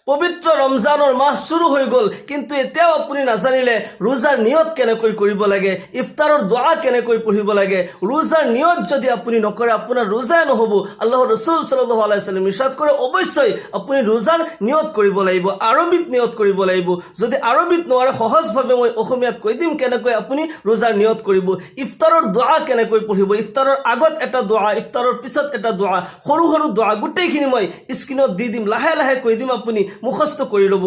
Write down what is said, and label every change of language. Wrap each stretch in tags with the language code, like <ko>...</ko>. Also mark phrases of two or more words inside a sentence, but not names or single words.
<as>পবিত্ৰ ৰমজানৰ মাহ শুরু হৈ গ'ল, কিন্তু এতিয়াও আপুনি নাজানিলে ৰোজাৰ নিয়ত কেনেকৈ কৰিব লাগে, ইফতাৰৰ দোৱা কেনেকৈ পঢ়িব লাগে। ৰোজাৰ নিয়ত যদি আপুনি নকৰে আপোনাৰ ৰোজাই নহ'ব। আল্লাহৰ ৰাসূল</as> <ar>صلى الله عليه وسلم</ar> <as>ইৰশাদ কৰে অৱশ্যই আপুনি ৰোজাৰ নিয়ত কৰিব লাগিব, আৰবিত নিয়ত কৰিব লাগিব। যদি আৰবিত নোৱাৰে সহজভাৱে মই অসমীয়াত কৈ দিম কেনেকৈ আপুনি ৰোজাৰ নিয়ত কৰিব। ইফতাৰৰ দোৱা কেনেকৈ পঢ়িব, ইফতাৰৰ আগত এটা দোৱা, ইফতাৰৰ পিছত এটা দোৱা, সৰু সৰু দোৱা গোটেইখিনি মই স্ক্ৰীনত দি দিম, লাহে লাহে কৈ দিম, আপুনি মুখস্থ কৰি ল'ব।</as>